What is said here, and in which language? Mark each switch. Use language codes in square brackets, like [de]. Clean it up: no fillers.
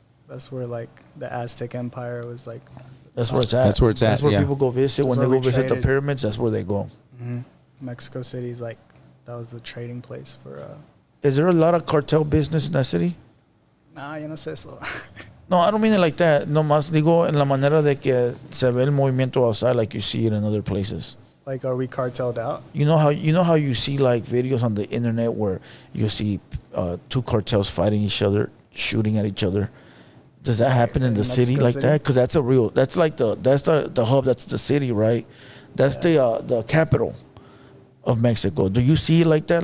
[en] That's where the Aztec Empire was like. That's where it's at. That's where it's at. That's where yeah. people go visit. When they go visit the pyramids, that's where they go. Mm-hmm. Mexico City's that was the trading place for. Is there a lot of cartel business in that city? [es] Nah, yo no sé eso. [en] No, I don't mean it like that. [es] No más digo en la manera de que se ve el movimiento [en] outside, like you see it in other places. Like, are we cartelled out? You know how you see like videos on the internet where you see two cartels fighting each other, shooting at each other. Does that happen in the city Mexico like City? that? Because that's like the hub. That's the city, right? That's the capital of Mexico. Do you see it like that?